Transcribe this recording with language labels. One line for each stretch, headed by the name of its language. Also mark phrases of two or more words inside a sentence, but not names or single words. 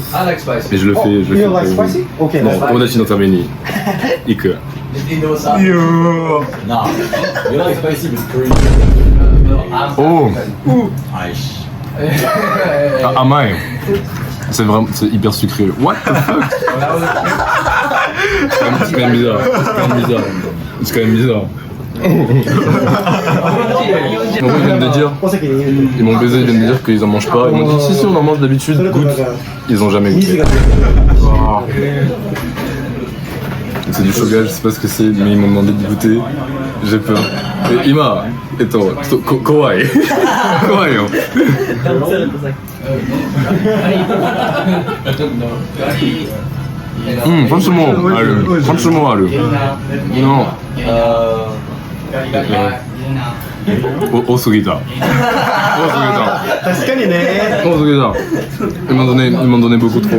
French: Et je le fais pour vous. Non,
Japanese: 友達のために.
French: Iku. Oh! Ah, amai. C'est hyper sucré.
English: What the fuck?
French: C'est quand même bizarre. C'est quand même bizarre. Ils m'ont baisé, ils viennent de dire qu'ils en mangent pas. Ils m'ont dit si on en mange d'habitude, goûte. Ils ont jamais goûté. Oh. C'est du shoga, je sais pas ce que c'est, mais ils m'ont demandé de goûter. J'ai peur. Et
Japanese: 今、可愛い.
French: Kawaii. Franchement, non. Osugita. Ils m'ont donné beaucoup trop.